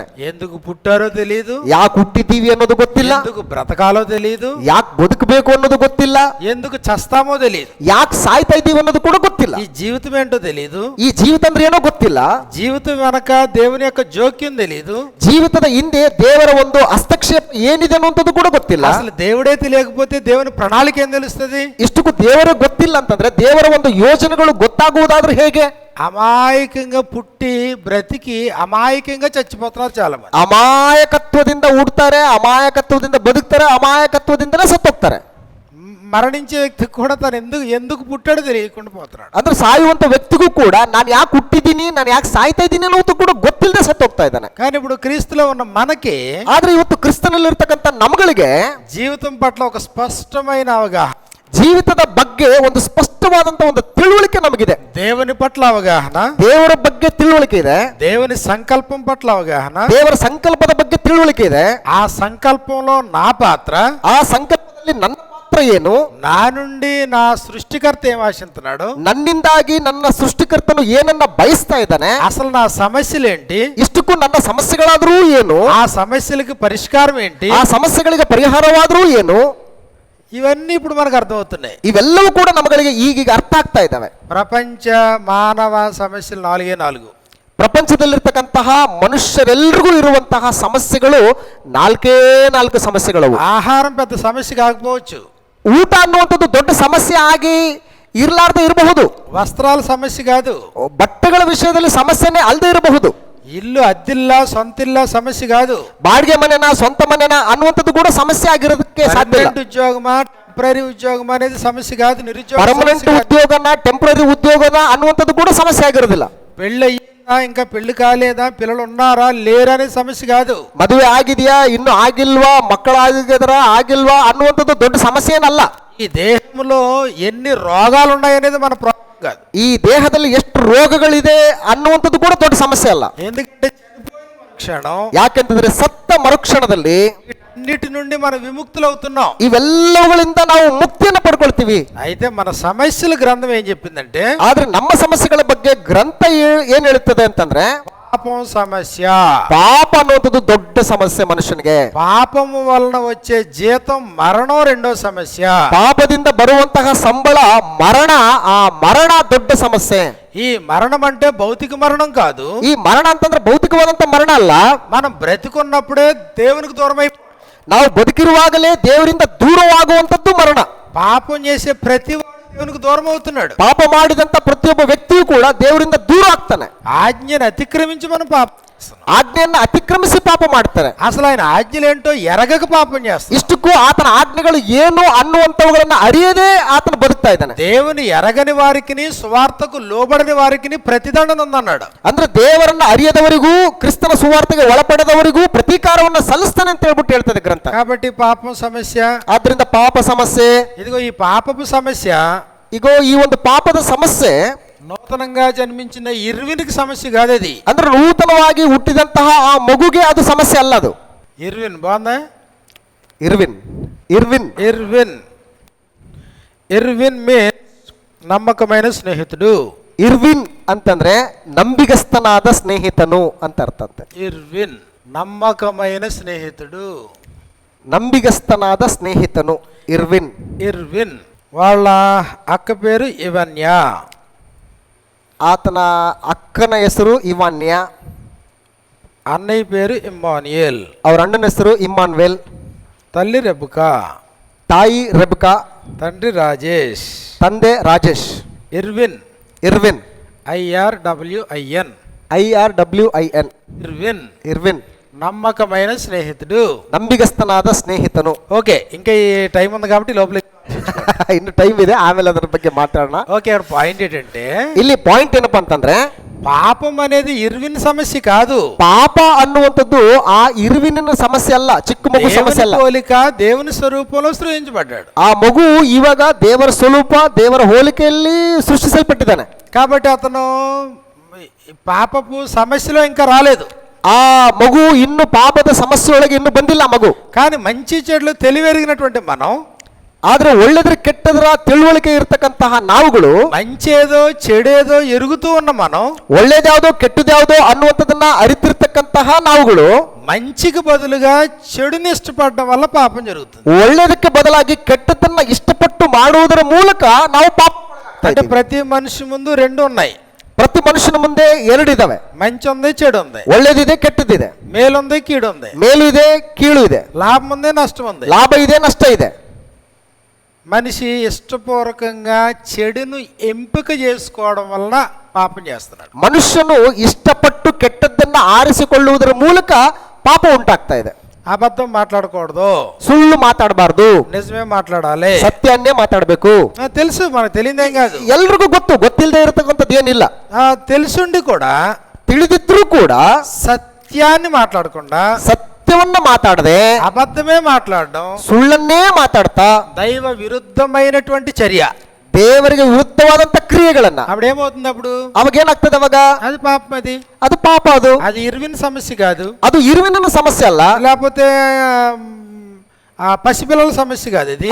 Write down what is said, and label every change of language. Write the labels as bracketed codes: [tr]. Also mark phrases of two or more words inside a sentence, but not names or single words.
[te] ఎందుకు పుట్టారో తెలియదు, [kn] ಯಾಕೆ ಹುಟ್ಟಿದ್ದೀವಿ ಅನ್ನೋದು ಗೊತ್ತಿಲ್ಲ, [te] ఎందుకు బ్రతకాలో తెలియదు, [kn] ಯಾಕೆ ಬದುಕಬೇಕು ಅನ್ನೋದು ಗೊತ್ತಿಲ್ಲ, [te] ఎందుకు చస్తామో తెలియదు, [kn] ಯಾಕೆ ಸಾಯ್ತಾ ಇದ್ದೀವಿ ಅನ್ನೋದು ಕೂಡ ಗೊತ್ತಿಲ್ಲ. [te] ఈ జీవితం ఏంటో తెలియదు, [kn] ಈ ಜೀವಿತ ಅಂದ್ರೆ ಏನೋ ಗೊತ್ತಿಲ್ಲ, [te] జీవితం వెనక దేవుని యొక్క జోక్యం తెలియదు, [kn] ಜೀವಿತದ ಹಿಂದೆ ದೇವರ ಒಂದು ಹಸ್ತಕ್ಷೇಪ ಏನಿದೆ ಅನ್ನುವಂಥದ್ದು ಕೂಡ ಗೊತ್ತಿಲ್ಲ. [te] అసలు దేవుడే తెలియకపోతే దేవుని ప్రణాళిక ఏం తెలుస్తుంది? [kn] ಇಷ್ಟಕ್ಕೂ ದೇವರೇ ಗೊತ್ತಿಲ್ಲ ಅಂತಂದ್ರೆ ದೇವರ ಒಂದು ಯೋಜನೆಗಳು ಗೊತ್ತಾಗುವುದಾದ್ರೂ ಹೇಗೆ? [te] అమాయకంగా పుట్టి బ్రతికి అమాయకంగా చచ్చిపోతున్నారు చాలా మంది. [kn] ಅಮಾಯಕತ್ವದಿಂದ ಹುಡ್ತಾರೆ, ಅಮಾಯಕತ್ವದಿಂದ ಬದುಕ್ತಾರೆ, ಅಮಾಯಕತ್ವದಿಂದನೇ ಸತ್ತೋಗ್ತಾರೆ. [te] మరణించే వ్యక్తి కూడా తను ఎందుకు పుట్టాడో తెలియకుండా పోతున్నాడు. [kn] ಅಂದ್ರೆ ಸಾಯುವಂತ ವ್ಯಕ್ತಿಗೂ ಕೂಡ ನಾನು ಯಾಕೆ ಹುಟ್ಟಿದ್ದೀನಿ, ನಾನು ಯಾಕೆ ಸಾಯ್ತಾ ಇದ್ದೀನಿ ಅನ್ನೋದು ಕೂಡ ಗೊತ್ತಿಲ್ಲದೆ ಸತ್ತೋಗ್ತಾ ಇದ್ದಾನೆ. [te] కానీ ఇప్పుడు క్రీస్తులో ఉన్న మనకి, [kn] ಆದ್ರೆ ಇವತ್ತು ಕ್ರಿಸ್ತನಲ್ಲಿರ್ತಕ್ಕಂಥ ನಮ್ಮಗಳಿಗೆ [te] జీవితం పట్ల ఒక స్పష్టమైన అవగాహన, [kn] ಜೀವಿತದ ಬಗ್ಗೆ ಒಂದು ಸ್ಪಷ್ಟವಾದಂತ ಒಂದು ತಿಳುವಳಿಕೆ ನಮಗಿದೆ. [te] దేవుని పట్ల అవగాహన, [kn] ದೇವರ ಬಗ್ಗೆ ತಿಳುವಳಿಕೆ ಇದೆ. [te] దేవుని సంకల్పం పట్ల అవగాహన, [kn] ದೇವರ ಸಂಕಲ್ಪದ ಬಗ್ಗೆ ತಿಳುವಳಿಕೆ ಇದೆ. [te] ఆ సంకల్పంలో నా పాత్ర, [kn] ಆ ಸಂಕಲ್ಪದಲ್ಲಿ ನನ್ನ ಪಾತ್ರ ಏನು, [te] నా నుండి నా సృష్టికర్త ఏం ఆశిస్తున్నాడు, [kn] ನನ್ನಿಂದಾಗಿ ನನ್ನ ಸೃಷ್ಟಿಕರ್ತನು ಏನನ್ನ ಬಯಸ್ತಾ ಇದ್ದಾನೆ, [te] అసలు నా సమస్యలు ఏంటి, [kn] ಇಷ್ಟಕ್ಕೂ ನನ್ನ ಸಮಸ್ಯೆಗಳಾದ್ರೂ ಏನು, [te] ఆ సమస్యలకు పరిష్కారం ఏంటి, [kn] ಆ ಸಮಸ್ಯೆಗಳಿಗೆ ಪರಿಹಾರವಾದ್ರೂ ಏನು, [te] ఇవన్నీ ఇప్పుడు మనకు అర్థమవుతున్నాయి. [kn] ಇವೆಲ್ಲವೂ ಕೂಡ ನಮಗಳಿಗೆ ಈಗೀಗ ಅರ್ಥ ಆಗ್ತಾ ಇದ್ದಾವೆ. [te] ప్రపంచ మానవ సమస్యలు 4 [kn] ಪ್ರಪಂಚದಲ್ಲಿರ್ತಕ್ಕಂತಹ ಮನುಷ್ಯರೆಲ್ಲರಿಗೂ ಇರುವಂತಹ ಸಮಸ್ಯೆಗಳು 4 ಸಮಸ್ಯೆಗಳು. [te] ఆహారం పెద్ద సమస్య కాకపోవచ్చు, [kn] ಊಟ ಅನ್ನುವಂಥದ್ದು ದೊಡ್ಡ ಸಮಸ್ಯೆ ಆಗಿ ಇರಲಾರ್ದೆ ಇರಬಹುದು, [te] వస్త్రాల సమస్య కాదు, [kn] ಬಟ್ಟೆಗಳ ವಿಷಯದಲ್ಲಿ ಸಮಸ್ಯೆನೇ ಅಲ್ಲದೆ ಇರಬಹುದು, [te] ఇల్లు అద్దిల్లా సొంతిల్లా సమస్య కాదు, [kn] ಬಾಡಿಗೆ ಮನೆನ ಸ್ವಂತ ಮನೆನ ಅನ್ನುವಂಥದ್ದು ಕೂಡ ಸಮಸ್ಯೆ ಆಗಿರೋದಕ್ಕೆ ಸಾಧ್ಯ ಇಲ್ಲ. [te] ఉద్యోగమా టెంపరరీ ఉద్యోగం అనేది సమస్య కాదు, నిరుద్యోగ [kn] ಪರ್ಮನೆಂಟ್ ಉದ್ಯೋಗನ ಟೆಂಪರರಿ ಉದ್ಯೋಗನ ಅನ್ನುವಂಥದ್ದು ಕೂಡ ಸಮಸ್ಯೆ ಆಗಿರೋದಿಲ್ಲ. [te] పెళ్ళి అయ్యిందా ఇంకా పెళ్లి కాలేదా, పిల్లలు ఉన్నారా లేరా అనేది సమస్య కాదు, [kn] ಮದುವೆ ಆಗಿದೆಯಾ ಇನ್ನು ಆಗಿಲ್ವಾ, ಮಕ್ಕಳಾಗಿದ್ರ ಆಗಿಲ್ವಾ ಅನ್ನುವಂಥದ್ದು ದೊಡ್ಡ ಸಮಸ್ಯೆ ಏನಲ್ಲ. [te] ఈ దేహంలో ఎన్ని రోగాలు ఉన్నాయనేది మన ప్రాబ్లం కాదు. [kn] ಈ ದೇಹದಲ್ಲಿ ಎಷ್ಟು ರೋಗಗಳಿದೆ ಅನ್ನುವಂಥದ್ದು ಕೂಡ ದೊಡ್ಡ ಸಮಸ್ಯೆ ಅಲ್ಲ. [te] ఎందుకంటే క్షణం, [kn] ಯಾಕೆಂತಂದ್ರೆ ಸತ್ತ ಮರುಕ್ಷಣದಲ್ಲಿ [te] అన్నిటి నుండి మనం విముక్తులు అవుతున్నాం. [kn] ಇವೆಲ್ಲವುಗಳಿಂದ ನಾವು ಮುಕ್ತಿಯನ್ನು ಪಡ್ಕೊಳ್ತೀವಿ. [te] అయితే మన సమస్యల గ్రంథం ఏం చెప్పిందంటే, [kn] ಆದ್ರೆ ನಮ್ಮ ಸಮಸ್ಯೆಗಳ ಬಗ್ಗೆ ಗ್ರಂಥ ಏನ್ ಹೇಳುತ್ತದೆ ಅಂತಂದ್ರೆ, [te] పాపం సమస్య. [kn] ಪಾಪ ಅನ್ನುವಂಥದ್ದು ದೊಡ್ಡ ಸಮಸ್ಯೆ ಮನುಷ್ಯನಿಗೆ. [te] పాపము వలన వచ్చే జీతం మరణం రెండో సమస్య. [kn] ಪಾಪದಿಂದ ಬರುವಂತಹ ಸಂಬಳ ಮರಣ, ಆ ಮರಣ ದೊಡ್ಡ ಸಮಸ್ಯೆ. [te] ఈ మరణం అంటే భౌతిక మరణం కాదు. [kn] ಈ ಮರಣ ಅಂತಂದ್ರೆ ಭೌತಿಕವಾದಂತ ಮರಣ ಅಲ್ಲ. [te] మనం బ్రతికున్నప్పుడే దేవునికి దూరమై, [kn] ನಾವು ಬದುಕಿರುವಾಗಲೇ ದೇವರಿಂದ ದೂರವಾಗುವಂತದ್ದು ಮರಣ. [te] పాపం చేసే ప్రతి వాడు దేవునికి దూరం అవుతున్నాడు. [kn] ಪಾಪ ಮಾಡಿದಂತ ಪ್ರತಿಯೊಬ್ಬ ವ್ಯಕ್ತಿಯೂ ಕೂಡ ದೇವರಿಂದ ದೂರ ಆಗ್ತಾನೆ. [te] ఆజ్ఞను అతిక్రమించి మనం పాపం చేస్తున్నాం. [kn] ಆಜ್ಞೆಯನ್ನ ಅತಿಕ್ರಮಿಸಿ ಪಾಪ ಮಾಡ್ತಾರೆ. [te] అసలు ఆయన ఆజ్ఞలేంటో ఎరగక పాపం చేస్తాం. [kn] ಇಷ್ಟಕ್ಕೂ ಆತನ ಆಜ್ಞೆಗಳು ಏನು ಅನ್ನುವಂಥವುಗಳನ್ನ ಅರಿಯದೇ ಆತನ ಬದುಕ್ತಾ ಇದ್ದಾನೆ. [te] దేవుని ఎరగని వారికి, సువార్తకు లోబడని వారికి ప్రతిదండన ఉందన్నాడు. [kn] ಅಂದ್ರೆ ದೇವರನ್ನ ಅರಿಯದವರಿಗೂ ಕ್ರಿಸ್ತನ ಸುವಾರ್ತೆಗೆ ಒಳಪಡದವರಿಗೂ ಪ್ರತೀಕಾರವನ್ನ ಸಲ್ಲಿಸ್ತಾನೆ ಅಂತ ಹೇಳ್ಬಿಟ್ಟು ಹೇಳ್ತದೆ ಗ್ರಂಥ. [te] కాబట్టి పాపం సమస్య. [kn] ಆದ್ರಿಂದ ಪಾಪ ಸಮಸ್ಯೆ, [te] ఇదిగో ఈ పాపపు సమస్య, [kn] ಇಗೋ ಈ ಒಂದು ಪಾಪದ ಸಮಸ್ಯೆ [te] నూతనంగా జన్మించిన ఇర్విన్కి సమస్య కాదు. అది [kn] ಅಂದ್ರೆ ನೂತನವಾಗಿ ಹುಟ್ಟಿದಂತಹ ಆ ಮಗುಗೆ ಅದು ಸಮಸ್ಯೆ ಅಲ್ಲ. ಅದು [te] ఇర్విన్ బాగుందా? [kn] ಇರ್ವಿನ್ ಇರ್ವಿನ್ [te] ఇర్విన్ ఇర్విన్ మీన్స్ నమ్మకమైన స్నేహితుడు. [kn] ಇರ್ವಿನ್ ಅಂತಂದ್ರೆ ನಂಬಿಗಸ್ತನಾದ ಸ್ನೇಹಿತನು ಅಂತ ಅರ್ಥ ಅಂತೆ. [te] ఇర్విన్ నమ్మకమైన స్నేహితుడు, [kn] ನಂಬಿಗಸ್ತನಾದ ಸ್ನೇಹಿತನು ಇರ್ವಿನ್. [te] ఇర్విన్ వాళ్ళ అక్క పేరు ఇవన్య, [kn] ಆತನ ಅಕ್ಕನ ಹೆಸರು ಇವಾನ್ಯ, [te] అన్నయ్య పేరు ఇమ్మానియేల్, [kn] ಅವರ ಅಣ್ಣನ ಹೆಸರು ಇಮ್ಮಾನ್ವೇಲ್, [te] తల్లి రెబుకా, [kn] ತಾಯಿ ರೆಬೆಕಾ, [te] తండ్రి రాజేష్, [kn] ತಂದೆ ರಾಜೇಶ್. [te] ఇర్విన్ [kn] ಇರ್ವಿನ್ [te] IRWIN, [kn] IRWIN [te] ఇర్విన్ [kn] ಇರ್ವಿನ್ [te] నమ్మకమైన స్నేహితుడు, [kn] ನಂಬಿಗಸ್ತನಾದ ಸ್ನೇಹಿತನು. [te] ఓకే, ఇంకా ఈ టైం ఉంది కాబట్టి లోపల [kn] ಇನ್ನು ಟೈಮ್ ಇದೆ, ಆಮೇಲೆ ಅದರ ಬಗ್ಗೆ ಮಾತಾಡೋಣ. [te] ఓకే, పాయింట్ ఏంటంటే [kn] ಇಲ್ಲಿ ಪಾಯಿಂಟ್ ಏನಪ್ಪಾ ಅಂತಂದ್ರೆ [te] పాపం అనేది ఇర్విన్ సమస్య కాదు. [kn] ಪಾಪ ಅನ್ನುವಂಥದ್ದು ಆ ಇರ್ವಿನ ಸಮಸ್ಯೆ ಅಲ್ಲ, ಚಿಕ್ಕ ಮಗು ಸಮಸ್ಯೆ ಅಲ್ಲ. [te] పోలిక దేవుని స్వరూపంలో సృజించబడ్డాడు. [kn] ಆ ಮಗು ಇವಾಗ ದೇವರ ಸ್ವರೂಪ, ದೇವರ ಹೋಲಿಕೆಯಲ್ಲಿ ಸೃಷ್ಟಿಸಲ್ಪಟ್ಟಿದ್ದಾನೆ. [te] కాబట్టి అతను పాపపు సమస్యలో ఇంకా రాలేదు. [kn] ಆ ಮಗು ಇನ್ನು ಪಾಪದ ಸಮಸ್ಯೆಯೊಳಗೆ ಇನ್ನು ಬಂದಿಲ್ಲ ಆ ಮಗು. [te] కానీ మంచి చెడులు తెలివెరిగినటువంటి మనం, [kn] ಆದ್ರೆ ಒಳ್ಳೆದ್ರ ಕೆಟ್ಟದ್ರ ತಿಳುವಳಿಕೆ ಇರತಕ್ಕಂತಹ ನಾವುಗಳು, [te] మంచేదో చెడేదో ఎరుగుతూ ఉన్న మనం, [kn] ಒಳ್ಳೇದ್ಯಾವುದೋ ಕೆಟ್ಟದ್ಯಾವುದೋ ಅನ್ನುವಂಥದ್ದನ್ನ ಅರಿತಿರ್ತಕ್ಕಂತಹ ನಾವುಗಳು [te] మంచికి బదులుగా చెడుని ఇష్టపడడం వల్ల పాపం జరుగుతుంది. [kn] ಒಳ್ಳೇದಕ್ಕೆ ಬದಲಾಗಿ ಕೆಟ್ಟದನ್ನ ಇಷ್ಟಪಟ್ಟು ಮಾಡುವುದರ ಮೂಲಕ ನಾವು ಪಾಪ [te] అంటే ప్రతి మనిషి ముందు రెండు ఉన్నాయి. [kn] ಪ್ರತಿ ಮನುಷ್ಯನ ಮುಂದೆ ಎರಡಿದಾವೆ, [te] మంచి ఉంది, చెడు ఉంది, [kn] ಒಳ್ಳೇದಿದೆ ಕೆಟ್ಟದಿದೆ, [te] మేలుంది, కీడు ఉంది, [kn] ಮೇಲು ಇದೆ ಕೀಳು ಇದೆ, [te] లాభం ఉంది, నష్టం ఉంది. [kn] ಲಾಭ ಇದೆ ನಷ್ಟ ಇದೆ. [te] మనిషి ఇష్టపూర్వకంగా చెడును ఎంపిక చేసుకోవడం వలన పాపం చేస్తున్నాడు. [kn] ಮನುಷ್ಯನು ಇಷ್ಟಪಟ್ಟು ಕೆಟ್ಟದ್ದನ್ನ ಆರಿಸಿಕೊಳ್ಳುವುದರ ಮೂಲಕ ಪಾಪ ಉಂಟಾಗ್ತಾ ಇದೆ. [te] అబద్ధం మాట్లాడకూడదు, [kn] ಸುಳ್ಳು ಮಾತಾಡಬಾರ್ದು, [te] నిజమే మాట్లాడాలి, [kn] ಸತ್ಯನ್ನೇ ಮಾತಾಡಬೇಕು. [te] తెలుసు, మనకు తెలియదేం కాదు. [kn] ಎಲ್ರಿಗೂ ಗೊತ್ತಿಲ್ಲದೆ ಇರತಕ್ಕಂಥದ್ದು ಏನಿಲ್ಲ. [te] తెలుసుండి కూడా [kn] ತಿಳಿದಿದ್ರು ಕೂಡ [te] సత్యాన్ని మాట్లాడకుండా [kn] ಸತ್ಯವನ್ನ ಮಾತಾಡದೆ [te] అబద్ధమే మాట్లాడడం [kn] ಸುಳ್ಳನ್ನೇ ಮಾತಾಡ್ತಾ [te] దైవ విరుద్ధమైనటువంటి చర్య. [kn] ದೇವರಿಗೆ ವಿರುದ್ಧವಾದಂತ ಕ್ರಿಯೆಗಳನ್ನ, [te] అప్పుడేమవుతుంది? అప్పుడు [kn] ಅವಾಗ ಏನಾಗ್ತದೆ? ಅವಾಗ [te] అది పాపం. [kn] ಅದು ಪಾಪ. [te] అది ఇర్విన్ సమస్య కాదు, [kn] ಅದು ಇರುವಿನ ಸಮಸ್ಯೆ ಅಲ್ಲ, [te] లేకపోతే ఆ పసిపిల్లల సమస్య కాదు, ఇది